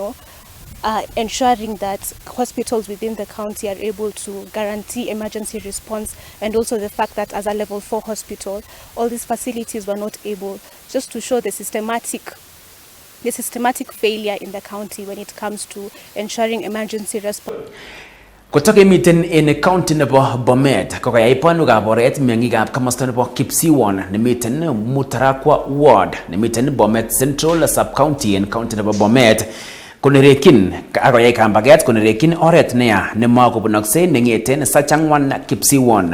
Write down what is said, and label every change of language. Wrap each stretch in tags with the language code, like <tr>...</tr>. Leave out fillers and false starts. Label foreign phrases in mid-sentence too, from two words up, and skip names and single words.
<en>ensuring that hospitals within the county are able to guarantee emergency response, and also the fact that as a level 4 hospital, all these facilities were not able, just to show the systematic failure in the county when it comes to ensuring emergency response.</en> <kln>Kutoka miten in county nebo Bomet kokayai panukab oret meng'ikab komosta nebo Kipsiwon nemiten Mutarakwa ward nemiten Bomet Central sub county en county nebo Bomet konerekin akoyai kambaget konerekin oret neya nemakobunokse neng'eten Sachangwan Kipsiwon.</kln>